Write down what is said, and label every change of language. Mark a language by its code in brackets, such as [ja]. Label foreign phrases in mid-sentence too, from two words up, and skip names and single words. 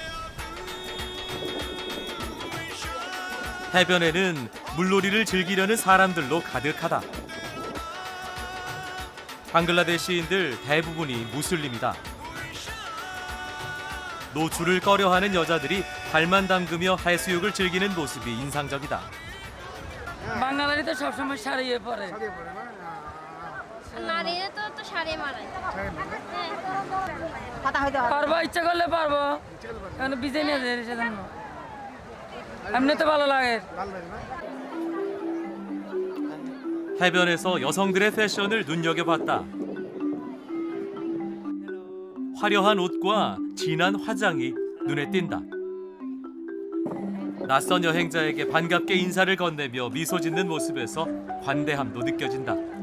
[ko] 해변에는 물놀이를 즐기려는 사람들로 가득하다. 방글라데시인들 대부분이 무슬림이다. 노출을 꺼려하는 여자들이 발만 담그며 해수욕을 즐기는 모습이 인상적이다. [bn] বাঙালিরা তো সবসময় শাড়ি পরে নারীরা তো শাড়ি মানায় পারবো ইচ্ছা করলে পারবো কারণ বিজে নিয়ে যায় সেজন্য এমনি তো ভালো লাগে [ko] 해변에서 여성들의 패션을 눈여겨봤다. 화려한 옷과 진한 화장이 눈에 띈다. 낯선 여행자에게 반갑게 인사를 건네며 미소 짓는 모습에서 관대함도 느껴진다.